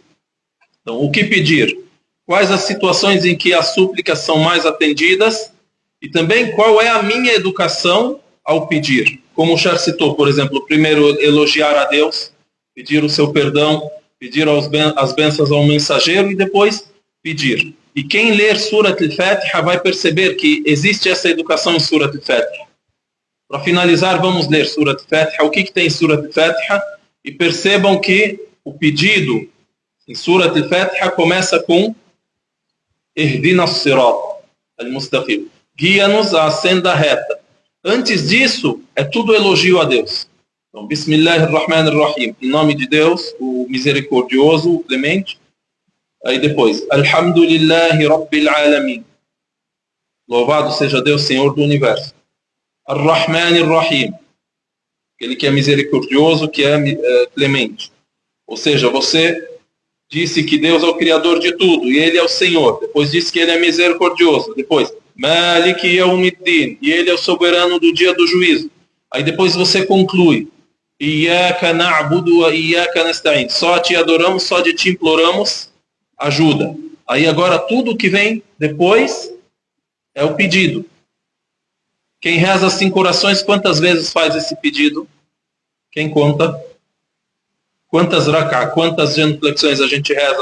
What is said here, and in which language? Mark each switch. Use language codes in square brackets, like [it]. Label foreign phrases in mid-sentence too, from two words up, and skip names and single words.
[pt] Então, o que pedir, quais as situações em que as súplicas são mais atendidas, e também qual é a minha educação ao pedir. Como o Sheikh citou, por exemplo, primeiro elogiar a Deus, pedir o seu perdão, pedir as bênçãos ao mensageiro e depois pedir. E quem ler Surat al-Fatiha vai perceber que existe essa educação em Surat al-Fatiha. Para finalizar, vamos ler Surat al-Fatiha. O que tem em Surat al-Fatiha? E percebam que o pedido em Surat al-Fatiha começa com [ar] اهدنا الصراط المستقيم. [pt] Guia-nos à senda reta. Antes disso, é tudo elogio a Deus. Então, Bismillahirrahmanirrahim. Em nome de Deus, o misericordioso, o clemente. Aí depois, [ar] الحمد لله رب العالمين. [pt] Louvado seja Deus, Senhor do Universo. [ar] الرحمن الرحيم. [pt] Aquele que é misericordioso, que é clemente. Ou seja, você disse que Deus é o Criador de tudo, e Ele é o Senhor. Depois disse que Ele é misericordioso. Depois, [ar] مالك يوم الدين, [pt] e Ele é o soberano do dia do juízo. Aí depois você conclui, [ar] إياك نعبد وإياك نستعين. [pt] Só te adoramos, só de te imploramos ajuda. Aí agora tudo que vem depois é o pedido. Quem reza 5 orações, quantas vezes faz esse pedido? Quem conta? Quantas rak'ah, quantas genuflexões a gente reza?